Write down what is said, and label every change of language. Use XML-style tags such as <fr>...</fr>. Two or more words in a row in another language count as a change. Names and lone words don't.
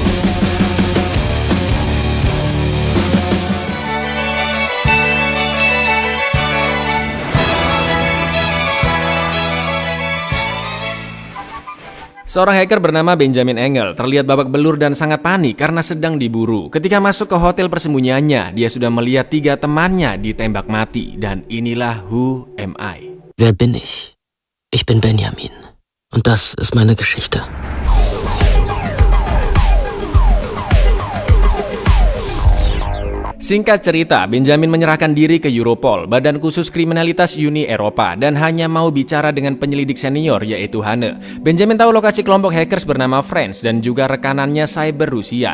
<id>Seorang hacker bernama Benjamin Engel terlihat babak belur dan sangat panik karena sedang diburu. Ketika masuk ke hotel persembunyiannya, dia sudah melihat 3 temannya ditembak mati. Dan inilah Who Am I.</id> <de>Wer bin ich? Ich bin Benjamin. Und das ist meine Geschichte.</de> <id>Singkat cerita, Benjamin menyerahkan diri ke Europol, badan khusus kriminalitas Uni Eropa, dan hanya mau bicara dengan penyelidik senior yaitu Hanne. Benjamin tahu lokasi kelompok hackers bernama Friends dan juga rekanannya Cyber Rusia.</id>